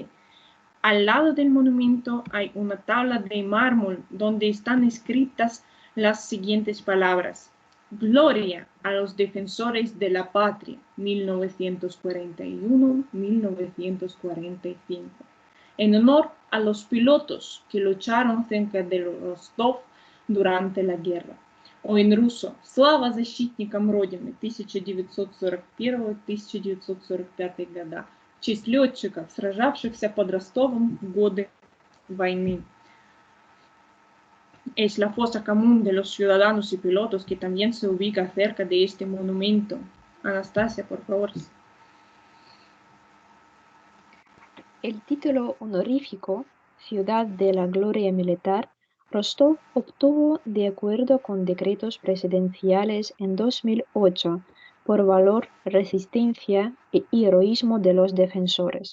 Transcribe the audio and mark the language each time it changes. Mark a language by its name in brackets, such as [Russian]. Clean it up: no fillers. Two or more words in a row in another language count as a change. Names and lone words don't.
[Spanish] Al lado del monumento hay una tabla de mármol donde están escritas las siguientes palabras: Gloria a los defensores de la patria, 1941-1945. En honor a los pilotos que lucharon cerca de Rostov durante la guerra. O en ruso: [Russian] Slava защитникам Родины 1941-1945 года. В честь летчиков, сражавшихся под Ростовом в годы войны. [Spanish] Es la fosa común de los ciudadanos y pilotos que también se ubica cerca de este monumento. Anastasia, por favor. El título honorífico Ciudad de la Gloria Militar Rostov obtuvo de acuerdo con decretos presidenciales en 2008 por valor, resistencia e heroísmo de los defensores.